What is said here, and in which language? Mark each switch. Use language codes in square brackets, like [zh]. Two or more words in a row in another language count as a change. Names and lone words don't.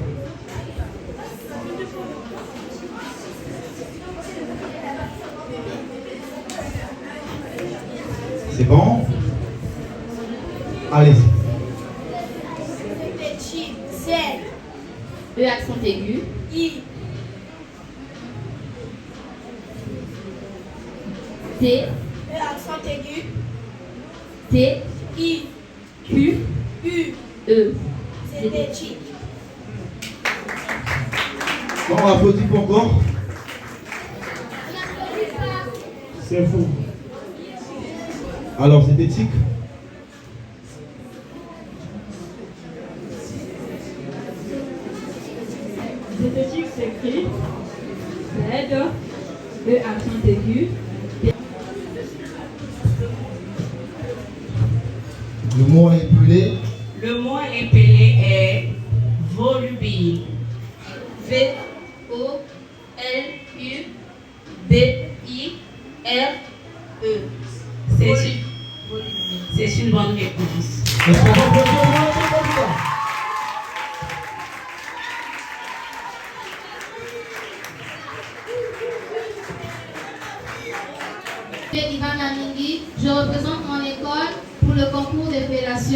[fr] C'est bon? Allez-y. Z, E accent aigu, I, T, E accent aigu, T, I, Q, U, E. zététique. Bon, on applaudit pas encore. C'est fou. Alors, zététique. Zététique s'écrit Z, E accent aigu. Le mot à épeler. Le mot épelé est volubile. V, O, L, U, B, I, R, E. C'est une bonne réponse. Est-ce qu'on va applaudir pour les deux candidats? Ivan Namingi, je représente mon école pour le concours d'épellation.